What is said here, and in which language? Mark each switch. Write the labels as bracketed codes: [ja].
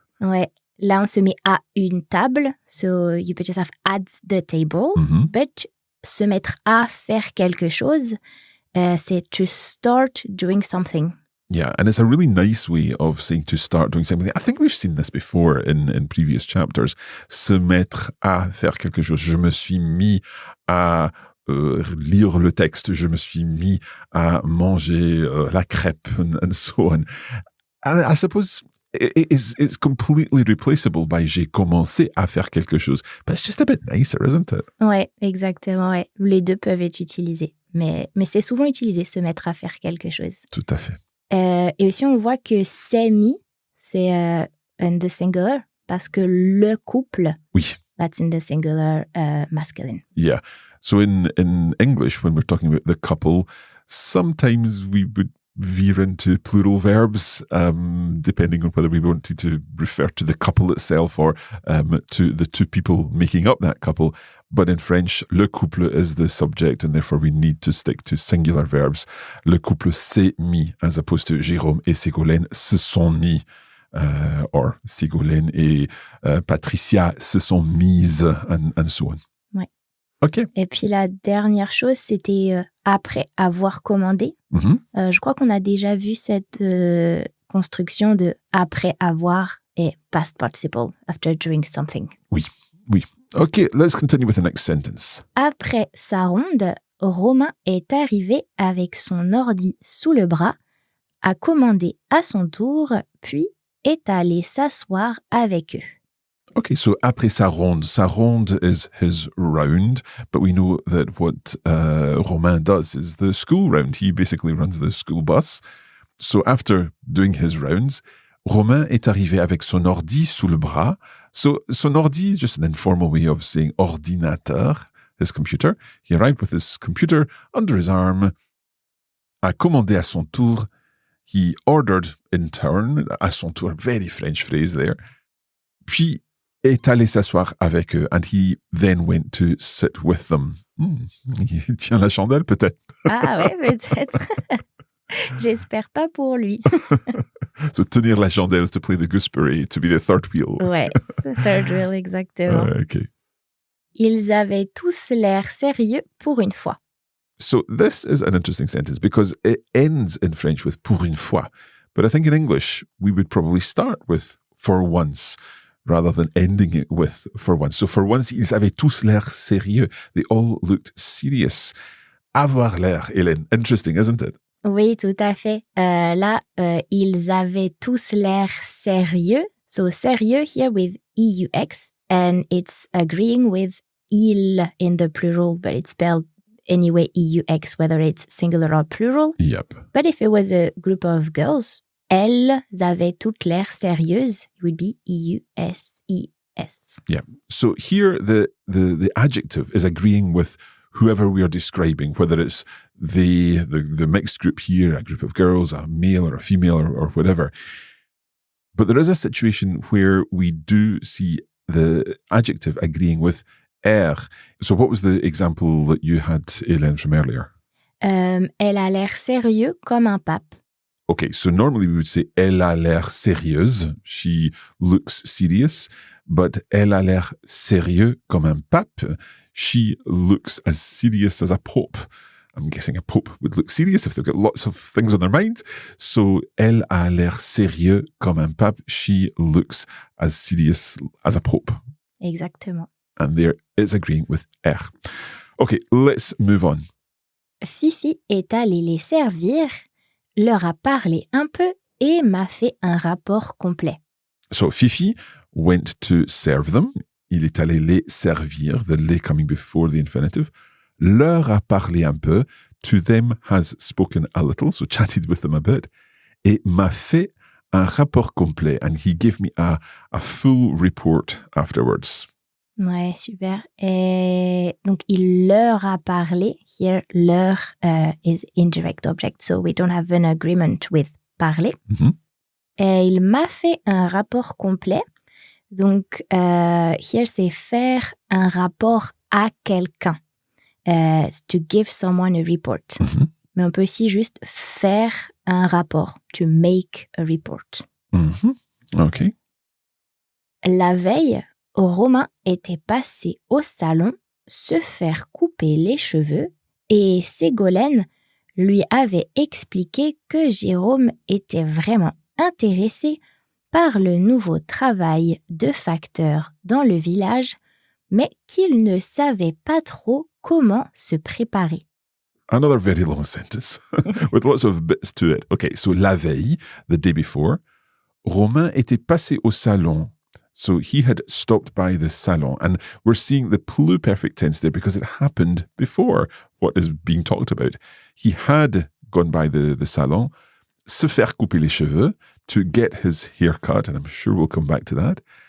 [fr] Ouais. Là, on se met à une table. [en] So you put yourself at the table. [fr] But se mettre à faire quelque chose, c'est [en] to start doing something. Yeah, and it's a really nice way of saying to start doing something. I think we've seen this before in previous chapters. [fr] Se mettre à faire quelque chose. Je me suis mis à lire le texte. Je me suis mis à manger la crêpe [en] and so on. And I suppose it's completely replaceable by [fr] j'ai commencé à faire quelque chose. [en] But it's just a bit nicer, isn't it? [fr] Ouais, exactement. Ouais. Les deux peuvent être utilisés. Mais c'est souvent utilisé, se mettre à faire quelque chose. Tout à fait. Et aussi, on voit que s'est mis, c'est [en] in the singular, [fr] parce que le couple, oui. [en] That's in the singular masculine. Yeah. So in English, when we're talking about the couple, sometimes we would veer into plural verbs, depending on whether we wanted to refer to the couple itself or to the two people making up that couple. But in French, le couple is the subject, and therefore we need to stick to singular verbs. [fr] Le couple s'est mis, [en] as opposed to [fr] Jérôme et Ségolène se sont mis, or Ségolène et Patricia se sont mises, [en] and so on. [fr] Ouais. [en] OK. [fr] Et puis la dernière chose, c'était après avoir commandé. Je crois qu'on a déjà vu cette construction de après avoir et [en] past participle, after doing something. [fr] Oui. [en] Okay, let's continue with the next sentence. [fr] Après sa ronde, Romain est arrivé avec son ordi sous le bras, a commandé à son tour, puis est allé s'asseoir avec eux. [en] Okay, so [fr] après sa ronde [en] is his round, but we know that what Romain does is the school round. He basically runs the school bus. So after doing his rounds, [fr] Romain est arrivé avec son ordi sous le bras. [en] So son ordi is just an informal way of saying ordinateur, his computer. He arrived with his computer under his arm, [fr] a commandé à son tour. [en] He ordered in turn, à son tour, very French phrase there. [fr] Puis est allé s'asseoir avec eux, [en] and he then went to sit with them. [fr] Il tient la chandelle peut-être. Ah ouais, peut-être. J'espère pas pour lui. [en] So [fr] tenir la chandelle [en] is to play the gooseberry, to be the third wheel. [fr] Ouais, third wheel, exactement. [en] Okay. [fr] Ils avaient tous l'air sérieux pour une fois. [en] So this is an interesting sentence because it ends in French with [fr] pour une fois. [en] But I think in English, we would probably start with for once rather than ending it with for once. So for once, [fr] ils avaient tous l'air sérieux. [en] They all looked serious. [fr] Avoir l'air, [en] Hélène. Interesting, isn't it? [fr] Oui, tout à fait. Là, ils avaient tous l'air sérieux. [en] So sérieux here with EUX, and it's agreeing with il in the plural, but it's spelled anyway EUX, whether it's singular or plural. Yep. But if it was a group of girls, [fr] elles avaient toutes l'air sérieuses, [en] it would be EUSES. Yeah. So here the adjective is agreeing with whoever we are describing, whether it's the mixed group here, a group of girls, a male or a female or whatever. But there is a situation where we do see the adjective agreeing with er. So what was the example that you had, Hélène, from earlier? [fr] Elle a l'air sérieux comme un pape. [en] Okay, so normally we would say [fr] elle a l'air sérieuse. [en] She looks serious. [fr] But elle a l'air sérieux comme un pape. [en] She looks as serious as a pope. I'm guessing a pope would look serious if they've got lots of things on their mind. [fr] So, elle a l'air sérieux comme un pape. [en] She looks as serious as a pope. [fr] Exactement. [en] And there is agreeing with er. Okay, let's move on. [fr] Fifi est allée les servir, leur a parlé un peu et m'a fait un rapport complet. [en] So, Fifi went to serve them. [fr] Il est allé les servir, [en] the les coming before the infinitive. [fr] Leur a parlé un peu. [en] To them has spoken a little, so chatted with them a bit. [fr] Et m'a fait un rapport complet. [en] And he gave me a full report afterwards. [fr] Ouais, super. Et donc, il leur a parlé. [en] Here, leur is indirect object, so we don't have an agreement with parler. Mm-hmm. [fr] Et il m'a fait un rapport complet. Donc, here, c'est faire un rapport à quelqu'un. [en] To give someone a report. Mm-hmm. [fr] Mais on peut aussi juste faire un rapport. [en] To make a report. Mm-hmm. Okay. [fr] La veille, Romain était passé au salon se faire couper les cheveux et Ségolène lui avait expliqué que Jérôme était vraiment intéressé par le nouveau travail de facteur dans le village, mais qu'il ne savait pas trop comment se préparer. [en] Another very long sentence with lots of bits to it. Okay, so la veille, the day before, [fr] Romain était passé au salon. [en] So he had stopped by the salon, and we're seeing the pluperfect tense there because it happened before what is being talked about. He had gone by the salon, [fr] se faire couper les cheveux, [en] to get his hair cut, and I'm sure we'll come back to that.